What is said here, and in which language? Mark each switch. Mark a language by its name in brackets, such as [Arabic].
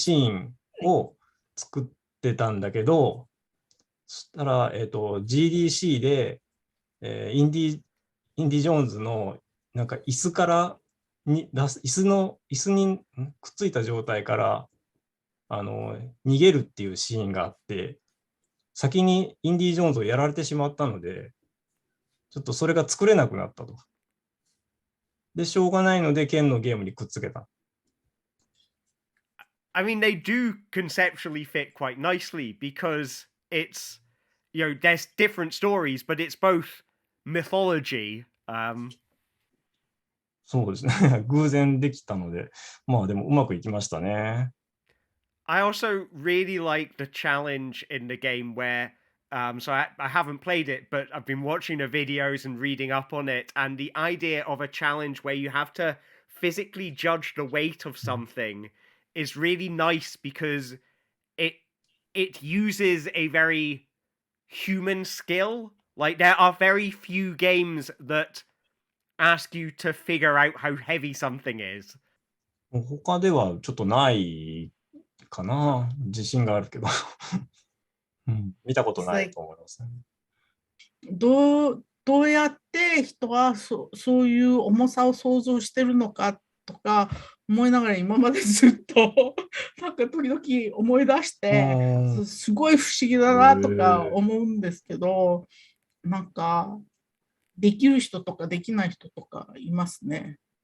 [Japanese] シーンを作ってたんだけど、そしたら、GDC で、インディ・ジョーンズのなんか椅子から椅子にくっついた状態から逃げるっていうシーンがあって、先にインディ・ジョーンズをやられてしまったので、ちょっとそれが作れなくなったと。で、しょうがないので、剣のゲームにくっつけた。 [English] I mean, they do conceptually fit quite nicely because it's, there's different stories, but it's both mythology. [Japanese] そうですね。偶然できたので、まあでもうまくいきましたね。 [English] I also really like the challenge in the game where, so I haven't played it, but I've been watching the videos and reading up on it, and the idea of a challenge where you have to physically judge the weight of something is really nice because it uses a very human skill. Like, there are very few games that ask you to figure out how heavy something is. [Japanese] 他ではちょっとないかな。自信があるけど、見たことないと思いますね。どうやって人はそういう重さを想像してるのかとか思いながら今までずっとなんか時々思い出してすごい不思議だなとか思うんですけど、なんかできる人とかできない人とかいますね。